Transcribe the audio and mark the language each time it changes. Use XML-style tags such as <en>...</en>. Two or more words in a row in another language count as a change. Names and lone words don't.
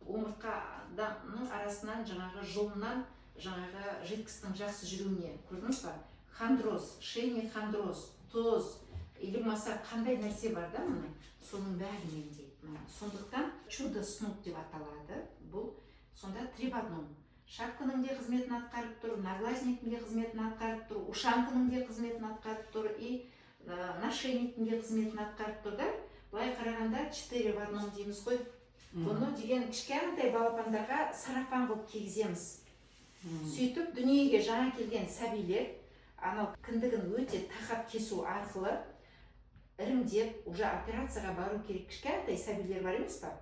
<kk>Омыртқаның арасынан жаңағы жұлыннан жаңағы жидкостың жақсы жүруіне, көрдіңіз ба?</kk> <ru>Хондроз, шейный хондроз,</ru> <kk>тоз, или болмаса қандай нәрсе бар да мұны, соның бәрін емдейді. Сондықтан</kk> <ru>чудо снуд</ru> <kk>деп аталады. Бұл сонда</kk> <ru>три в одном.</ru> <kk>Шапканың де қызметін атқарып тұр, наглазниктің де қызметін атқарып тұр, ушанканың де қызметін атқарып тұр, и нашейниктің де қызметін атқарып тұр да. Былай қарағанда</kk> <ru>4 в одном</ru> <kk>дейміз ғой. Бұны деген кішкентай балапандарға сарафан қылып кигіземіз. Сөйтіп дүниеге жаңа келген сәбилер анау кіндігін өте тақап кесу арқылы ірімдеп, уже операцияға бару керек кішкентай сәбилер бар емес па?</kk>